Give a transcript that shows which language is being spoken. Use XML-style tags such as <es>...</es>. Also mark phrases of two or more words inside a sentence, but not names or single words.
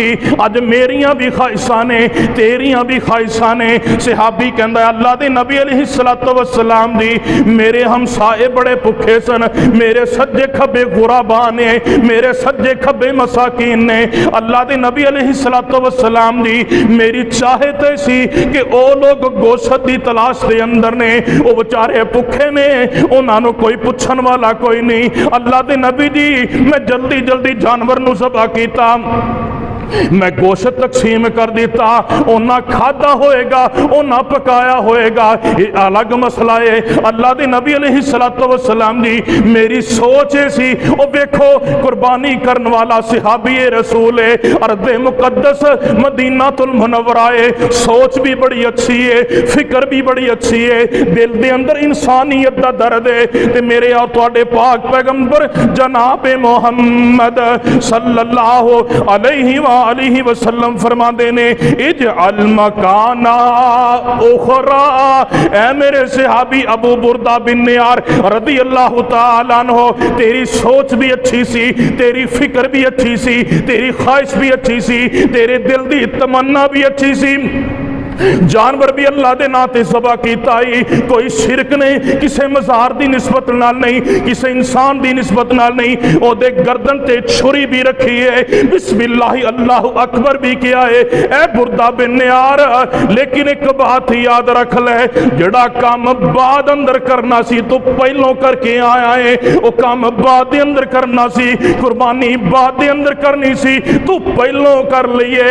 <pa>اج میریاں بھی خواہشاں نے، تیریاں بھی خواہشاں نے. صحابی کہندا اللہ دے نبی</pa> <ar>عليه الصلاة والسلام</ar> <pa>جی میرے ہمسائے وڈے بھکھے سن، میرے سجے کھبے غرباء نے، میرے سجے کھبے مساکین نے. اللہ دے نبی</pa> <ar>عليه الصلاة والسلام</ar> <pa>جی میری چاہت سی کہ او لوک گوشت کی تلاش کے اندر نے، وہ بیچارے بھکھے نے، انہاں نوں کوئی پچھن والا کوئی نہیں. اللہ دے نبی جی میں جلدی جلدی جانور نوں ذبح کیتا، میں گوشت تقسیم کر دتا. انہاں کھادا ہوئے گا، انہاں پکایا ہوئے گا، یہ الگ مسئلہ ہے. اللہ کے نبی</pa> <ar>عليه الصلاة والسلام</ar> <pa>جی میری سوچ سی، وہ دیکھو قربانی کرنے والا صحابیِ رسول ہے، ارضِ مقدس مدینۃ المنورہ ہے.</pa> <ur>سوچ بھی بڑی اچھی ہے، فکر بھی بڑی اچھی ہے، دل کے اندر انسانیت کا درد ہے.</ur> <pa>تے میرے اور تہاڈے پاک پیغمبر جناب محمد</pa> <ar>صلى الله عليه وسلم</ar> <pa>فرماتے نے</pa> <ar>اذبح مكانها أخرى.</ar> <pa>اے میرے صحابی ابو بردہ بن نیار</pa> <ar>رضي الله تعالى عنه,</ar> <pa>تیری سوچ بھی اچھی سی، تیری فکر بھی اچھی سی، تیری خواہش بھی اچھی سی، تیرے دل کی تمنا بھی اچھی سی. جانور بھی اللہ کے ناں تے ذبح کیتا ہی، کوئی شرک نہیں، کسی مزار کی نسبت نال نہیں، کسی انسان کی نسبت نال نہیں. اوہدے گردن تے چھری بھی رکھی ہے,</pa> <ar>بسم الله الله أكبر</ar> <ur>بھی کیا ہے.</ur> <pa>اے بردہ بن نیار، لیکن ایک بات یاد رکھ لے، جیہڑا کم بعد اندر کرنا سی توں پہلوں کر کے آیا ہے، وہ کم بعد دے اندر کرنا سی، قربانی بعد دے اندر کرنی سی، توں پہلوں کر لئی.</pa>